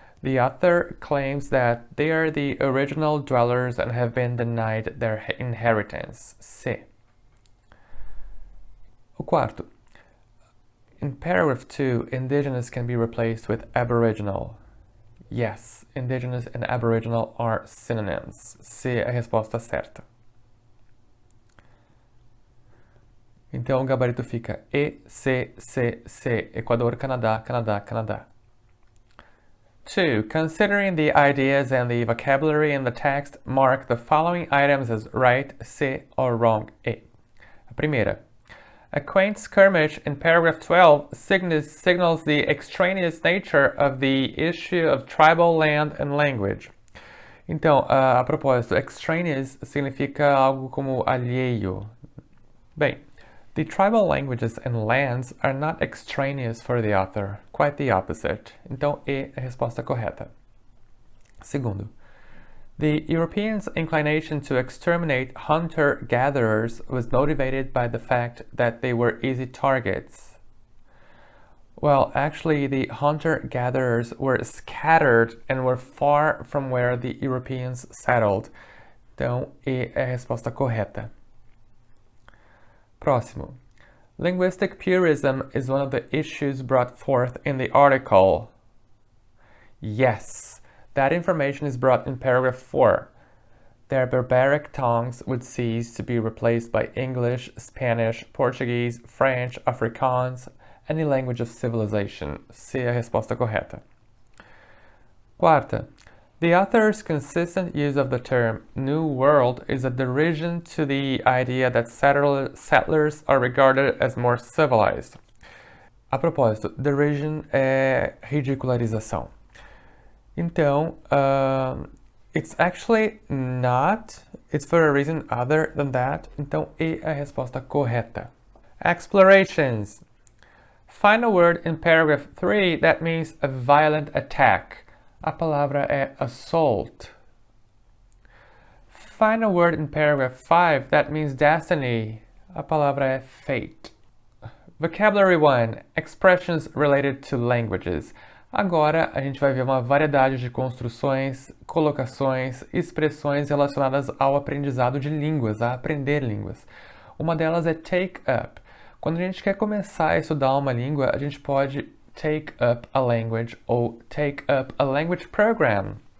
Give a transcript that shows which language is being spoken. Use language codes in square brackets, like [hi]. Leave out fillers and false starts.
[en] The author claims that they are the original dwellers and have been denied their inheritance. C. [pt] O quarto. [en] In paragraph 2, indigenous can be replaced with aboriginal. Yes, indigenous and aboriginal are synonyms. [pt] C é a resposta certa. Então o gabarito fica E, C, C, C, Equador, Canadá, Canadá, Canadá. 2. [en] Considering the ideas and the vocabulary in the text, mark the following items as right, C, or wrong, E. [pt] A primeira. [en] A quaint skirmish in paragraph 12 signals the extraneous nature of the issue of tribal land and language. [pt] Então, a propósito, extraneous significa algo como alheio. Bem, [en] the tribal languages and lands are not extraneous for the author, quite the opposite. [pt] Então, E é a resposta correta. Segundo, [en] the Europeans' inclination to exterminate hunter-gatherers was motivated by the fact that they were easy targets. Well, actually, the hunter-gatherers were scattered and were far from where the Europeans settled. [pt] Então, E é a resposta correta. Próximo. [en] Linguistic purism is one of the issues brought forth in the article. Yes, that information is brought in paragraph 4. Their barbaric tongues would cease to be replaced by English, Spanish, Portuguese, French, Afrikaans, any language of civilization. [pt] C é a resposta correta. Quarta. [en] The author's consistent use of the term New World is a derision to the idea that settlers are regarded as more civilized. [pt] A propósito, derision é ridicularização. Então, [en] it's actually not. It's for a reason other than that. [pt] Então, E é a resposta correta. [en] Explorations. Find a word in paragraph 3 that means a violent attack. [pt] A palavra é [en] assault. Find a word in paragraph 5 that means destiny. [pt] A palavra é fate. [en] Vocabulary 1. Expressions related to languages. [pt] Agora a gente vai ver uma variedade de construções, colocações, expressões relacionadas ao aprendizado de línguas, a aprender línguas. Uma delas é take up. Quando a gente quer começar a estudar uma língua, a gente pode [en] take up a language [pt] ou [en] take up a language program.